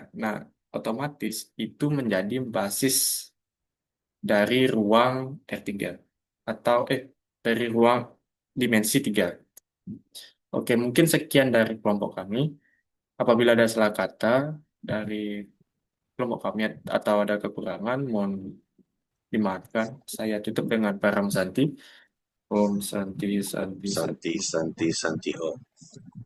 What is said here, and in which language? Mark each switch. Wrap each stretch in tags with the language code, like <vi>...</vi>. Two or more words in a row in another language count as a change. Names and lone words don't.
<id>Nah, otomatis itu menjadi basis dari ruang R3 atau dari ruang dimensi 3. Oke, mungkin sekian dari kelompok kami. Apabila ada salah kata dari kelompok kami atau ada kekurangan, mohon Dimaafkan, saya tutup dengan</id> <sa>Param Santi. Om Santi, Santi, Santi. Santi, Santi, Santi, Om.</sa>